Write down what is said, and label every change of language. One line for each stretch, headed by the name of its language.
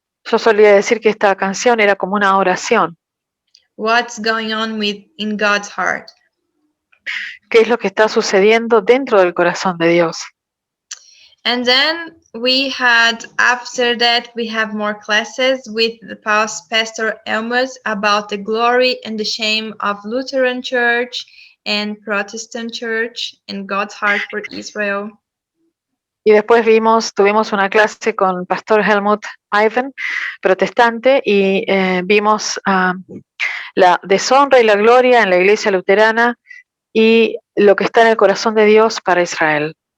Spanish: Yo solía decir que esta canción era como una oración.
English: What's going on in God's heart?
Spanish: ¿Qué es lo que está sucediendo dentro del corazón de Dios?
English: And then after that, we have more classes with the Pastor Elmus about the glory and the shame of Lutheran Church and Protestant Church and God's heart for Israel.
Spanish: Y después tuvimos una clase con Pastor Helmut Ivan, protestante, y vimos la deshonra y la gloria en la iglesia luterana y lo que está en el corazón de Dios para Israel.